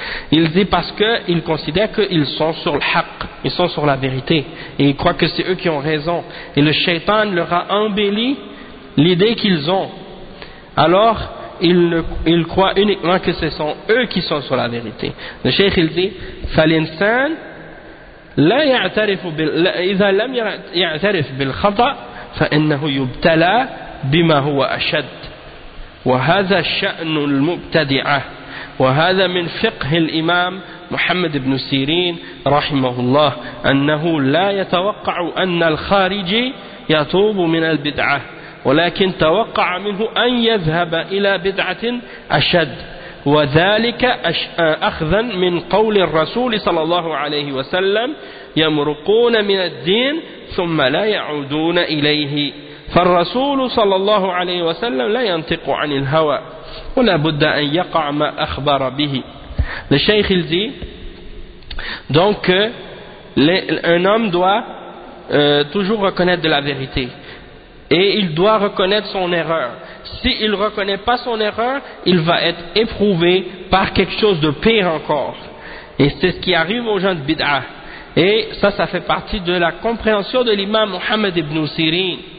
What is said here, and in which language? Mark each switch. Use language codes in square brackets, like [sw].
[fr] Il dit parce qu'ils considèrent qu'ils sont sur le haqq. Ils sont sur la vérité. Et ils croient que c'est eux qui ont raison. Et le shaitan leur a embelli l'idée qu'ils ont. Alors, ils croient uniquement que ce sont eux qui sont sur la vérité. [ar] Le cheikh, il dit, « فَلِنْسَانْ لَا يَعْتَرِفُ بِالْ إِذَا لَمْ يَعْتَرِفُ بِالْخَطَأْ فَإِنَّهُ يُبْتَلَى بِمَا هُوَ أَشَدُ وَهَذَا شَأْنُ الْمُبْتَدِعَةِ وَهَذَا مِنْ فِقْهِ الْإِمَامِ مُحَمَّدِ بْنُ سِيرِينَ رَحِمَهُ اللَّهُ أَنَّهُ لَا يَتَوَقَّعُ أَنَّ الْخَارِجِ يَتُوبُ مِنَ الْبِدْعَةِ ولكن توقع منه أن يذهب إلى بدعة أشد وذلك أخذا من قول الرسول صلى الله عليه وسلم يمرقون من الدين ثم لا يعودون إليه فالرسول صلى الله عليه وسلم لا ينطق عن الهوى ولا بد أن يقع ما أخبر به الشيخ الزي donc un homme doit toujours reconnaître de la vérité. [fr] Et il doit reconnaître son erreur. S'il ne reconnaît pas son erreur, il va être éprouvé par quelque chose de pire encore. Et c'est ce qui arrive aux gens de Bid'ah. Et ça fait partie de la compréhension de l'imam Muhammad ibn Sirin.